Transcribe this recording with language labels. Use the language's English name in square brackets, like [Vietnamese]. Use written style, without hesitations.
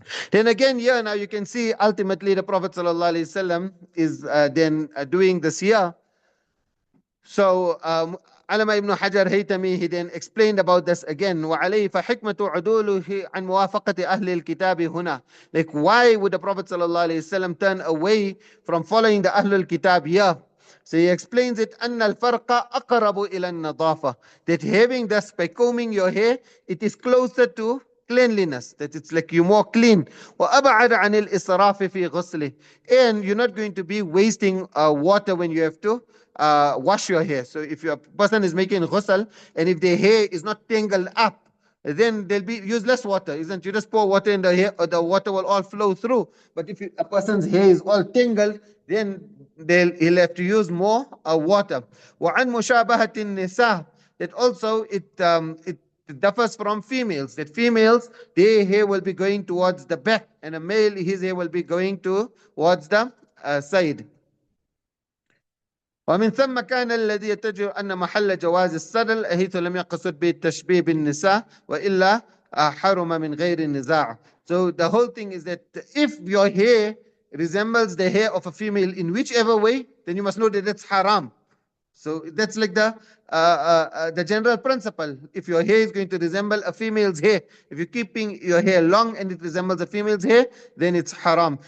[English] Then again, here now you can see ultimately the Prophet ﷺ is then doing this here. So Alama ibn Hajar Haytami, he then explained about this again. [Arabic] وَعَلَيْهِ فَحِكْمَةُ عُدُولُهِ عَنْ مُوَافَقَةِ أَهْلِ الْكِتَابِ هُنَا. [English] Like, why would the Prophet ﷺ turn away from following the Ahlul Kitab here? So he explains it, [Arabic] أَنَّ الْفَرْقَ أَقْرَبُ إِلَى النَّظَافَةِ. [English] That having this, by combing your hair, it is closer to cleanliness, that it's like you're more clean. [Arabic] وَأَبْعَدَ عَنِ الْإِسْرَافِ فِي غُسْلِهِ. [English] And you're not going to be wasting water when you have to wash your hair. So if your person is making ghusl, and if their hair is not tangled up, then they'll use less water, isn't it? You just pour water in the hair, or the water will all flow through. But if a person's hair is all tangled, then he'll have to use more water. [Arabic] وَعَنْ مُشَابَهَةِ النِّسَاءِ. [English] That also it differs from females. That females, their hair will be going towards the back, and a male, his hair will be going towards the side. [Arabic] ومن ثم كان الذي يتجه أن محل جواز السدل حيث لم يقصد بالتشبيه بالنساء وإلا حرم من غير النزاع. [English] So the whole thing is that if your hair resembles the hair of a female in whichever way, then you must know that it's haram. So that's like the general principle. If your hair is going to resemble a female's hair, if you're keeping your hair long and it resembles a female's hair, then it's haram.